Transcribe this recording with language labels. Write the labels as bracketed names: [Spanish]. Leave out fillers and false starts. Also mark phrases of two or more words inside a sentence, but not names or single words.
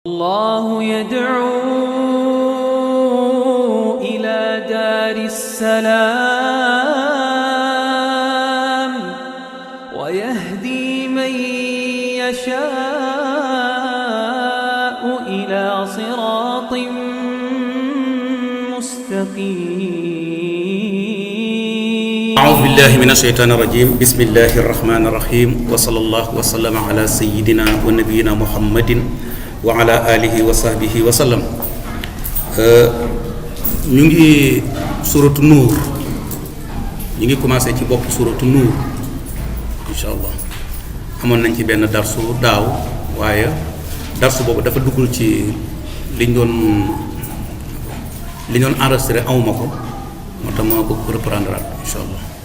[Arabic] الله يدعو إلى دار السلام ويهدي من يشاء إلى صراط مستقيم. أعوذ بالله من الشيطان الرجيم. بسم الله الرحمن الرحيم. وصلى الله وسلم على سيدنا ونبينا محمد وعلى آله وصحبه وسلم. [Wolof] ñu ngi suratu nuur, ñu ngi commencé ci bopp suratu nuur [Arabic] إن شاء الله. [Wolof] amoon nañ ci benn darsu daaw, waaye darsu boobu dafa duggul ci liñ doon enregistré awuma ko, moo tax ma ko reprendre [Arabic] إن شاء الله.